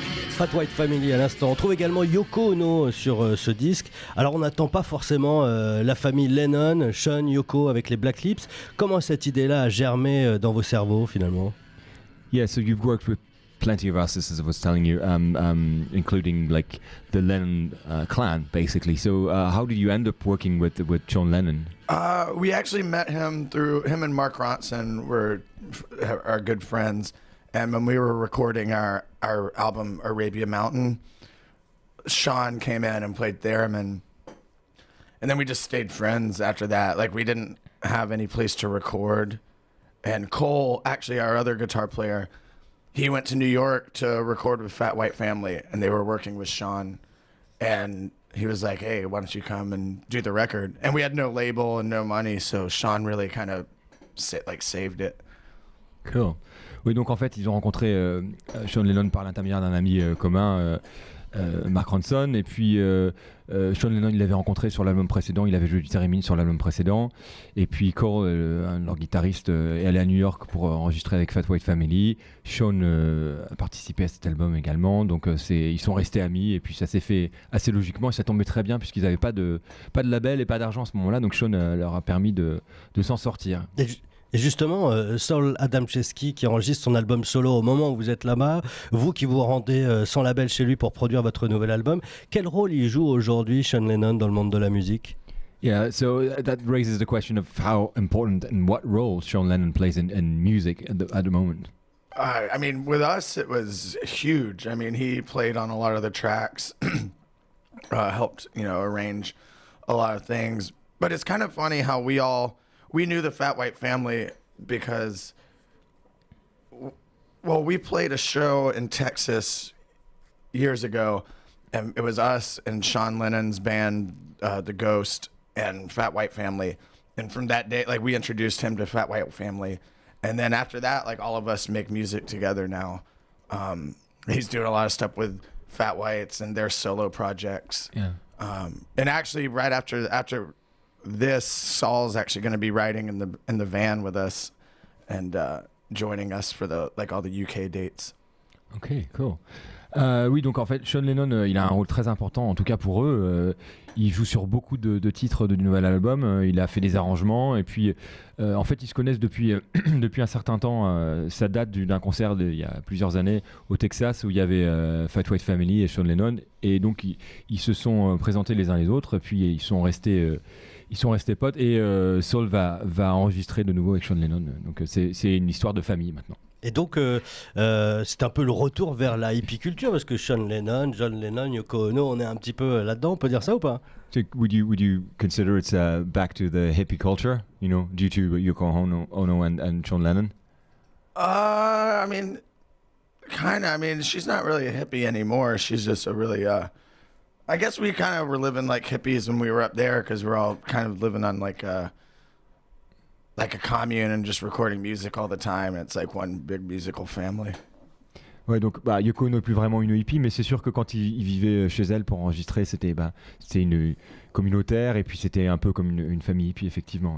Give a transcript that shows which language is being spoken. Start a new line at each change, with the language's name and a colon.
French: Fat White Family à l'instant. On trouve également Yoko Ono sur ce disque. Alors on n'attend pas forcément la famille Lennon, Sean, Yoko avec les Black Lips. Comment cette idée-là a germé dans vos cerveaux finalement?
English: Yeah, so you've worked with plenty of artists, as I was telling you, including like the Lennon clan, basically. So how did you end up working with John Lennon? We actually met him through him and Mark Ronson are good friends. And when we were recording our album Arabia Mountain, Sean came in and played theremin. And then we just stayed friends after that. Like, we didn't have any place to record. And Cole, actually our other guitar player, he went to New York to record with Fat White Family, and they were working with Sean. And he was like, hey, why don't you come and do the record? And we had no label and no money, so Sean really kind of saved it. Cool.
French: Oui, donc en fait, ils ont rencontré Sean Lennon par l'intermédiaire d'un ami commun, Mark Ronson, et puis Sean Lennon, il l'avait rencontré sur l'album précédent, il avait joué du theremin sur l'album précédent, et puis Cole, leur guitariste, est allé à New York pour enregistrer avec Fat White Family. Sean a participé à cet album également, donc ils sont restés amis, et puis ça s'est fait assez logiquement, et ça tombait très bien, puisqu'ils n'avaient pas de label et pas d'argent à ce moment-là, donc Sean leur a permis de s'en sortir. Et justement, Saul Adamczewski qui enregistre son album solo au moment où vous êtes là-bas, vous qui vous rendez sans label chez lui pour produire votre nouvel album, quel rôle il joue aujourd'hui, Sean Lennon, dans le monde de la musique?
English: Yeah, so that raises the question of how important and what role Sean Lennon plays in music at the moment. I mean, with us, it was huge. I mean, he played on a lot of the tracks, helped, arrange a lot of things. But it's kind of funny how we knew the Fat White Family because, we played a show in Texas years ago, and it was us and Sean Lennon's band, The Ghost, and Fat White Family. And from that day, we introduced him to Fat White Family. And then after that, all of us make music together now. He's doing a lot of stuff with Fat Whites and their solo projects. Yeah. And actually, right after this, Saul's actually going to be riding in the van with us and joining us for all the UK dates. Ok, cool.
French: Oui, donc en fait, Sean Lennon, il a un rôle très important, en tout cas pour eux. Il joue sur beaucoup de titres du nouvel album. Il a fait des arrangements et puis, en fait, ils se connaissent depuis un certain temps. Ça date d'un concert il y a plusieurs années au Texas où il y avait Fat White Family et Sean Lennon. Et donc, ils se sont présentés les uns les autres. Puis, ils sont restés potes. Et Saul va enregistrer de nouveau avec Sean Lennon. Donc, c'est une histoire de famille maintenant. Et donc, c'est un peu le retour vers la hippie culture, parce que Sean Lennon, John Lennon, Yoko Ono, on est un petit peu là-dedans, on peut dire ça ou pas?
English: So would you consider it's back to the hippie culture, due to Yoko Ono and John Lennon? I mean, kind of. I mean, she's not really a hippie anymore. She's just a really, I guess we kind of were living like hippies when we were up there, because we're all kind of living on like a commune and just recording music all the time. It's like one big musical family.
French: Ouais, donc Yoko Ono n'est plus vraiment une hippie, mais c'est sûr que quand il vivait chez elle pour enregistrer, c'était une communautaire, et puis c'était un peu comme une famille hippie, effectivement.